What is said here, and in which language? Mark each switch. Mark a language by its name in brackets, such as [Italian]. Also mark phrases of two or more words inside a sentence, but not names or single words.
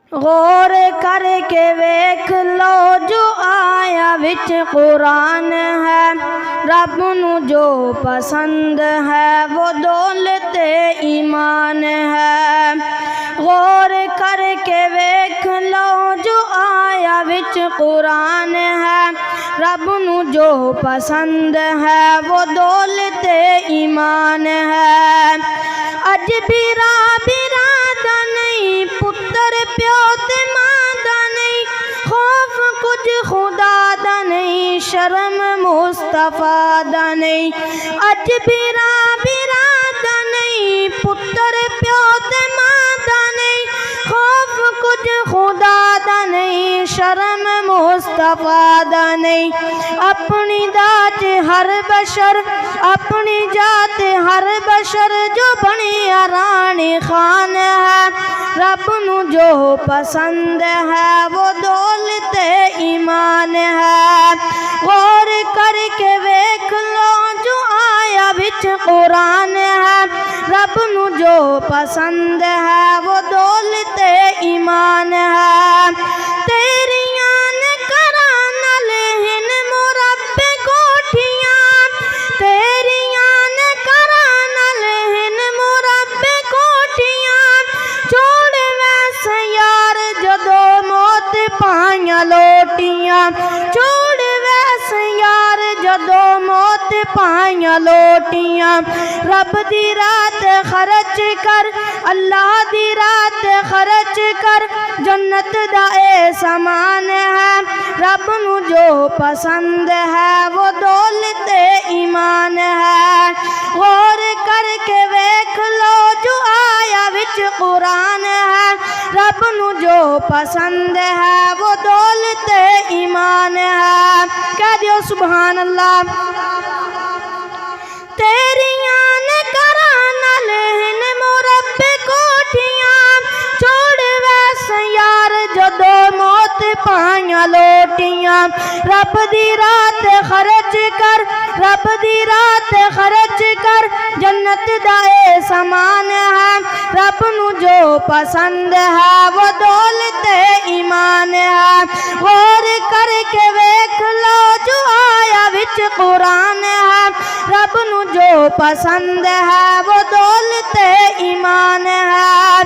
[Punjabi] غور کر کے ویکھ لو جو آیا وچ قرآن ہے، رب نو جو پسند ہے وہ دولت ایمان ہے۔ غور کر کے ویکھ لو جو آیا وچ قرآن ہے، رب نو جو پسند ہے وہ دولت ایمان ہے۔ اج بیرا بیرا دا نہیں، پتر پیو تے ماں دا نہیں، خوف کچھ خدا دا نہیں، شرم مصطفیٰ دا نہیں۔ اج بیرا بیرا دا نہیں، پتر پیو تے ماں دا نہیں، خوف کچھ خدا دا نہیں، شرم مصطفیٰ دا نہیں۔ اپنی ذات ہر بشر، اپنی ذات ہر بشر جو بنی رانی خان ہے، رب نو جو پسند ہے وہ دولت ایمان ہے۔ غور کر کے ویکھ لو جو آیا وچ قرآن ہے، رب نو جو پسند ہے وہ دولت ایمان ہے۔ تیریاں نے کراں نال ہن مربے کوٹھیاں، تیریاں نے کراں نال ہن مربے کوٹھیاں، چھوڑ ویسے یار جدو موت پائیاں لوٹیاں، چھوڑ ویسے یار جدو موت پائیاں لوٹیاں۔ رب دی رات خرچ کر، اللہ دی رات خرچ کر، جنت دا اے سامان ہے، رب نو جو پسند ہے وہ دولت ایمان ہے۔ غور کر کے ویکھ لو جو آیا وچ قرآن ہے، رب نو جو پسند ہے وہ دولت ایمان ہے۔ کہہ دیو [Arabic] سبحان اللہ۔ [Punjabi] تیریاں نے کراں نال ہن مربے کوٹھیاں، چھوڑ ویسے یار جدو موت پائیاں لوٹیاں۔ رب دی رات خرچ کر، رب دی رات خرچ کر، جنت دا اے سامان ہے، رب نو جو پسند ہے وہ دولت ایمان ہے۔ غور کر کے ویکھ لو جو آیا وچ قرآن ہے، رب نو جو پسند ہے وہ دولت ایمان ہے۔